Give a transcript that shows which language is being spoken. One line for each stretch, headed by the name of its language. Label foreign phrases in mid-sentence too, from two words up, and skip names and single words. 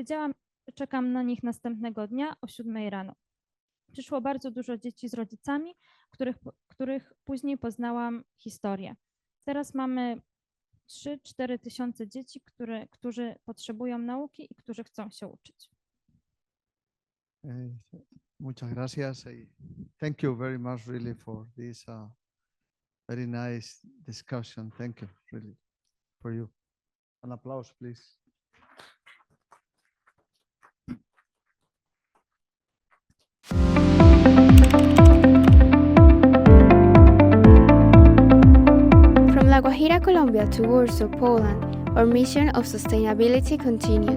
Polish: Powiedziałam, Czekam na nich następnego dnia o 7 rano. Przyszło bardzo dużo dzieci z rodzicami, których później poznałam historię. Teraz mamy 3-4 tysiące dzieci, którzy potrzebują nauki i którzy chcą się uczyć.
Spanish: Muchas gracias.
English: Thank you very much really for this very nice discussion. Thank you really for you. An applause, please. From La Guajira, Colombia to Warsaw, Poland, our mission of sustainability continues.